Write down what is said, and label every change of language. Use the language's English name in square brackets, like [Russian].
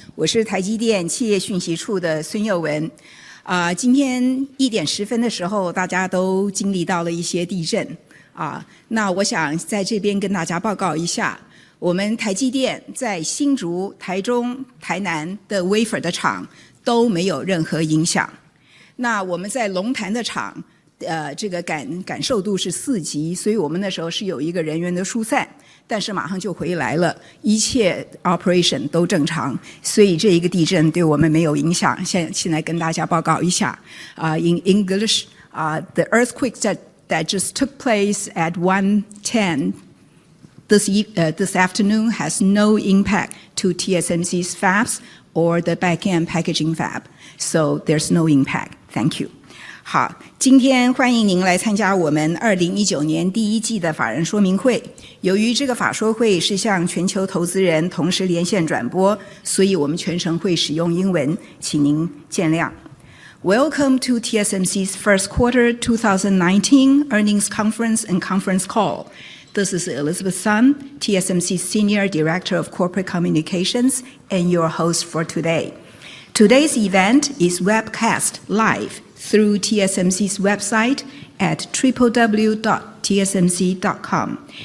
[Chinese] 我是台积电企业讯息处的孙佑文。今天1点10分的时候，大家都经历到了一些地震那我想在这边跟大家报告一下，我们台积电在新竹、台中、台南的 wafer 的厂都没有任何影响。那我们在龙潭的厂，这个感受度是4级，所以我们那时候是有一个人员的疏散。但是马上就回来了，一切 operation 都正常，所以这一个地震对我们没有影响。现在跟大家报告一下， [English] in English, the earthquake that just took place at 1:10 this afternoon has no impact to TSMC's fabs or the back-end packaging fab, so there's no impact. Thank you. [Chinese] 好，今天欢迎您来参加我们2019年第1季的法人说明会。由于这个法说会是向全球投资人同时连线转播，所以我们全程会使用英文，请您见谅。 [English] Welcome to TSMC's first quarter 2019 earnings conference and conference call. This is Elizabeth Sun, TSMC's Senior Director of Corporate Communications and your host for today. Today's event is webcast live through TSMC's website at www.tsmc.com.